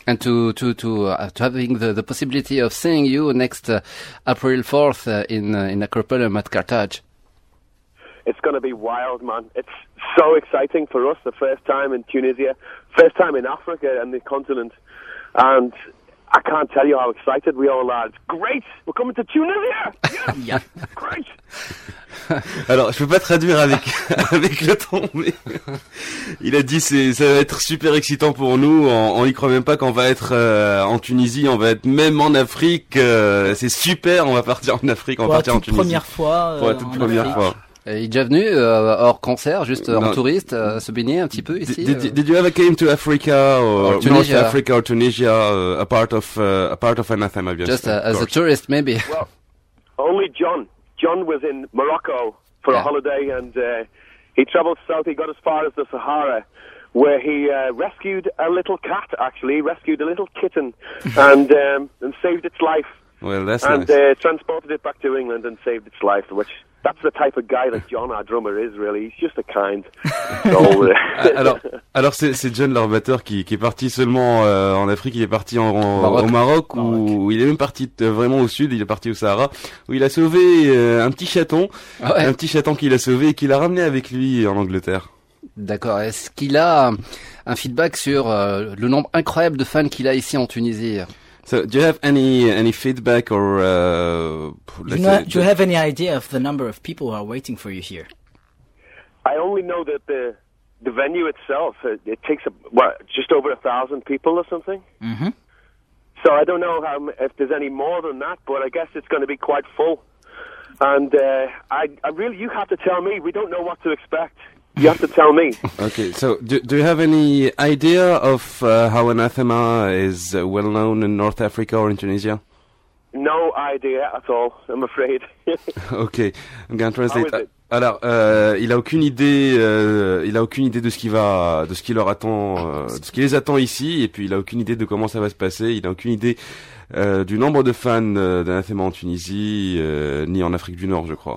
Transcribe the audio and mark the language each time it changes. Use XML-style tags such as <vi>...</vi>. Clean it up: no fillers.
<en>and to having the possibility of seeing you next April 4th in Acropolium at Carthage. It's going to be wild, man. It's so exciting for us, the first time in Tunisia, first time in Africa and the continent. And I can't tell you how excited we all are. It's great. We're coming to Tunisia. Yes. Yeah. Great.</en> <fr>Alors, je peux pas traduire avec le ton, mais il a dit ça va être super excitant pour nous. On y croit même pas qu'on va être en Tunisie, on va être même en Afrique. C'est super, on va partir en Afrique, on va partir en Tunisie. Pour la toute première fois. Et il est déjà venu hors concert, juste en touriste, se baigner un petit peu ici.</fr> <en>Did you ever came to Africa or North Africa or Tunisia, a part of anathema? Just as a tourist, maybe. Well, only John. John was in Morocco for a holiday, and he travelled south. He got as far as the Sahara, where he rescued a little cat. Actually, rescued a little kitten, and saved its life. Well, that's and, nice. And transported it back to England and saved its life. Which that's the type of guy that John, our drummer, is. Really, he's just a kind soul.</en> <fr>alors c'est John, l'armateur, qui est parti seulement en Afrique. Il est parti au Maroc. Où il est même parti vraiment au sud. Il est parti au Sahara, où il a sauvé un petit chaton, un petit chaton qu'il a sauvé et qu'il a ramené avec lui en Angleterre. D'accord. Est-ce qu'il a un feedback sur le nombre incroyable de fans qu'il a ici en Tunisie?</fr> <en>So, do you have any feedback or? Do you have any idea of the number of people who are waiting for you here? I only know that the venue itself it takes just over 1,000 people or something. Mm-hmm. So I don't know if there's any more than that, but I guess it's going to be quite full. And I really, you have to tell me. We don't know what to expect. You have to tell me. Okay, so do you have any idea of how anathema is well known in North Africa or in Tunisia? No idea at all, I'm afraid. Okay, I'm going to translate.</en> <fr>Alors, il a aucune idée de ce qui les attend ici, et puis il a aucune idée de comment ça va se passer. Il a aucune idée du nombre de fans d'anathema en Tunisie, ni en Afrique du Nord, je crois.</fr>